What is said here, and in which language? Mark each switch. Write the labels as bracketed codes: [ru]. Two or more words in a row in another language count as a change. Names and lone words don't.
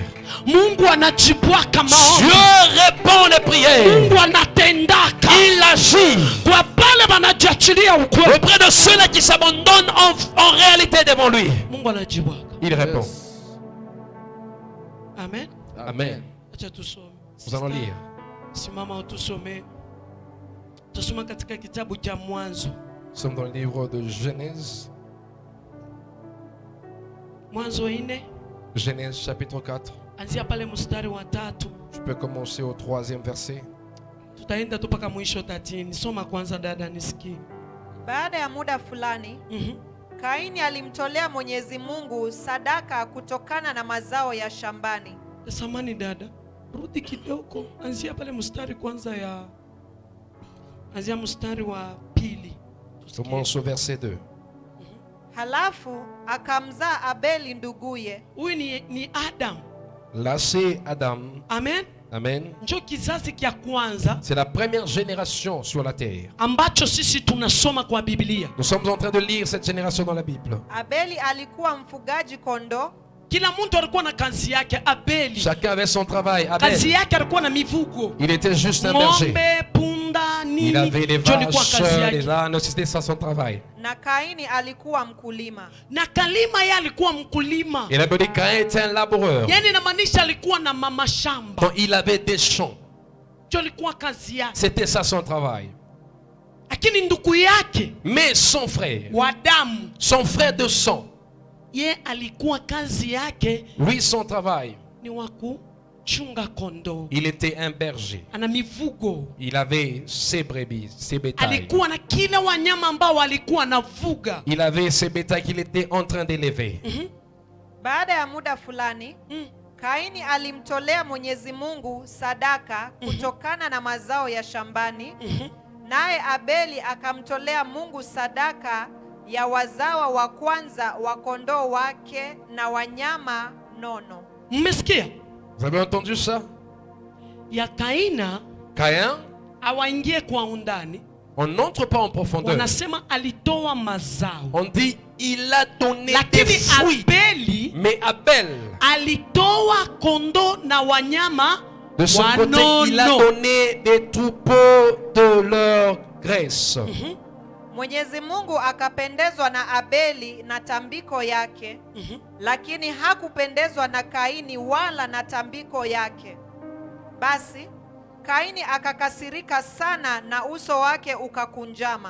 [fr] Dieu répond les prières. Il agit auprès de ceux-là qui s'abandonnent en réalité devant lui. Il répond. Amen. Amen. Nous allons lire. [sw] Simama utusome. Tusoma katika kitabu cha Mwanzo. [fr] Nous sommes dans le livre de Genèse. [sw] Mwanzo 4. [fr] Genèse chapitre 4. [sw] Anzia pale mstari wa 3. [fr] Tu peux commencer au 3e verset. [sw] Tutaenda tu paka mwisho 13. Soma kwanza dada nisikie. Baada ya muda fulani, Kaini alimtolea Mwenyezi Mungu sadaka kutokana na mazao ya shambani. Samani dada, rudi kidogo. Anzia pale mstari kwanza ya Anzia mstari wa 2. [fr] Commence au verset 2. [sw] Halafu akamzaa Abeli nduguye. Huyu ni Adam. [fr] Là c'est Adam. Amen. Amen. [sw] Njo kizazi kia kwanza. [fr] C'est la première génération sur la terre. [sw] Ambacho sisi tunasoma kwa Biblia. [fr] Nous sommes en train de lire cette génération dans la Bible. [sw] Abeli alikuwa mfugaji kondoo. Kila mtu alikuwa na kazi yake. Abeli, [fr] Chacun avait son travail. [sw] kazi [fr] Abel, [sw] yake alikuwa na mifugo. [fr] il était juste un berger. [sw] Ng'ombe, punda, nini. [fr] Il avait les [sw] Njo ilikuwa kazi [fr] vaches, [sw] yake. [fr] les ânes, c'était ça son travail. [sw] Na Kaini alikuwa mkulima. Na Kalima yeye alikuwa mkulima. [fr] Et la Bible dit Caïn était un laboureur. [sw] Yaani inamaanisha alikuwa na mama shamba. [fr] Donc il avait des champs. [sw] Njo ilikuwa kazi yake. [fr] C'était ça son travail. [sw] Lakini ndugu yake [fr] Mais son frère, [sw] wa damu, [fr] son frère de sang, [sw] ye alikuwa kazi yake [fr] lui son travail, [sw] ni wa kuchunga kondoo. [fr] il était un berger. [sw] Ana mifugo. [fr] Il avait ses brebis, ses bétails. [sw] Alikuwa na kila wanyama ambao alikuwa anafuga. Il avait ses bétails qu'il était en train d'élever. Baada ya muda fulani, Kaini alimtolea Mwenyezi Mungu sadaka kutokana na mazao ya shambani. Naye Abeli akamtolea Mungu sadaka ya wazawa wa kwanza wa kondoo wake na wanyama nono. Mmesikia? [fr] Vous avez entendu ça? [sw] Ya Kaina [fr] Caïn, [sw] awaingie kwa undani. [fr] on n'entre pas en profondeur. [sw] Wanasema alitoa mazao. [fr] On dit il a donné des [sw] Lakini [fr] fruits. [sw] Abeli [fr] Mais Abel, [sw] alitoa kondoo na wanyama [fr] de son côté, il a [sw] wanono. [fr] donné des troupeaux de leur graisse. [sw] Mwenyezi Mungu akapendezwa na Abeli na tambiko yake, lakini hakupendezwa na Kaini wala na tambiko yake. Basi Kaini akakasirika sana na uso wake ukakunjama.